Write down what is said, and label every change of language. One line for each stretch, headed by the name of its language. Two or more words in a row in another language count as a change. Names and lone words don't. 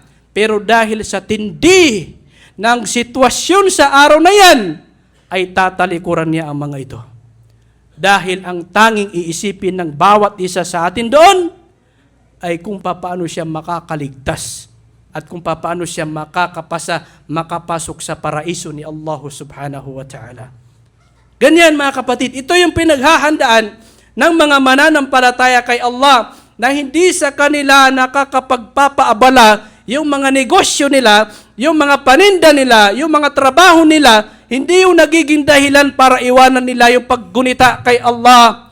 Filipino: Pero dahil sa tindi ng sitwasyon sa araw na yan, ay tatalikuran niya ang mga ito. Dahil ang tanging iisipin ng bawat isa sa atin doon, ay kung paano siya makakaligtas at kung paano siya makapasok sa paraiso ni Allah
Arabic: سبحانه وتعالى.
Filipino: Ganyan, mga kapatid, ito yung pinaghahandaan ng mga mananampalataya kay Allah na hindi sa kanila nakakapagpapaabala yung mga negosyo nila, yung mga paninda nila, yung mga trabaho nila, hindi yung nagiging dahilan para iwanan nila yung paggunita kay Allah.